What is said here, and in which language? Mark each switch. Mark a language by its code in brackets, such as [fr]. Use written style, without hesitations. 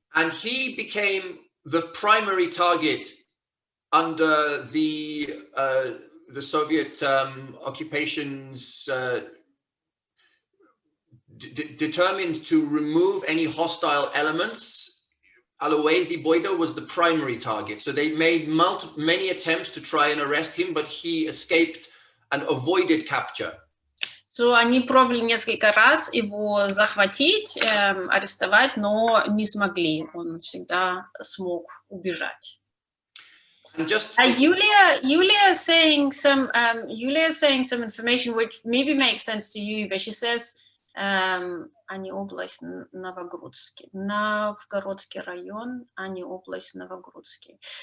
[en] And he became the primary target under the Soviet occupations, determined to remove any hostile elements. Aloisi Buido was the primary target. So they made many attempts to try and arrest him, but he escaped and avoided capture. [ru] So они пробовали несколько раз его захватить, арестовать, но не смогли. Он всегда смог убежать. [en] And just Yulia saying some information which maybe makes sense to you, but she says [ru] а не область Новогрудский, [en] Новгородский район, а не область Новогрудский.